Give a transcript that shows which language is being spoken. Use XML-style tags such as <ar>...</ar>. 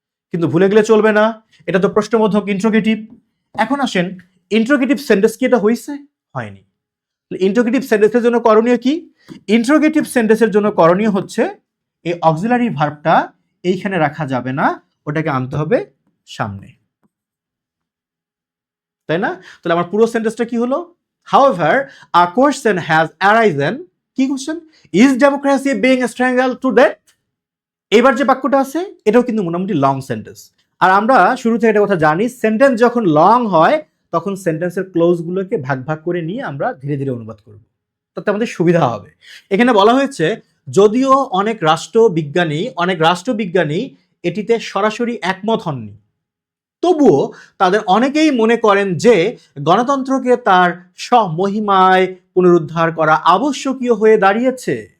<bn>কিন্তু ভুলে গেলে চলবে না, এটা তো প্রশ্নবোধক ইন্ট্রোগেটিভ। এখন আসেন ইন্ট্রোগেটিভ সেন্টেন্স কি এটা হয়েছে? হয়নি। ইন্ট্রোগেটিভ সেন্টেন্সের জন্য করণীয় কি? ইন্ট্রোগেটিভ সেন্টেন্সের জন্য করণীয় হচ্ছে এই অক্সিলারি ভার্বটা এইখানে রাখা যাবে না, ওটাকে আনতে হবে সামনে, তাই না? তাহলে আমার পুরো সেন্টেন্সটা কি হলো?</bn> <en>However, a question has arisen,</en> <bn>কি question?</bn> <en>Is democracy being strangled to death?</en> <bn>এবার যে বাক্যটা আছে এটাও কিন্তু মোটামুটি লং সেন্টেন্স, আর আমরা শুরু থেকে একটা কথা জানি, সেন্টেন্স যখন লং হয় তখন সেন্টেন্সের ক্লোজগুলোকে ভাগ ভাগ করে নিয়ে আমরা ধীরে ধীরে অনুবাদ করব, তাতে আমাদের সুবিধা হবে। এখানে বলা হয়েছে যদিও অনেক রাষ্ট্রবিজ্ঞানী এটিতে সরাসরি একমত হননি, তবুও তাদের অনেকেই মনে করেন যে গণতন্ত্রকে তার স্বমহিমায় পুনরুদ্ধার করা আবশ্যকীয় হয়ে দাঁড়িয়েছে।</bn>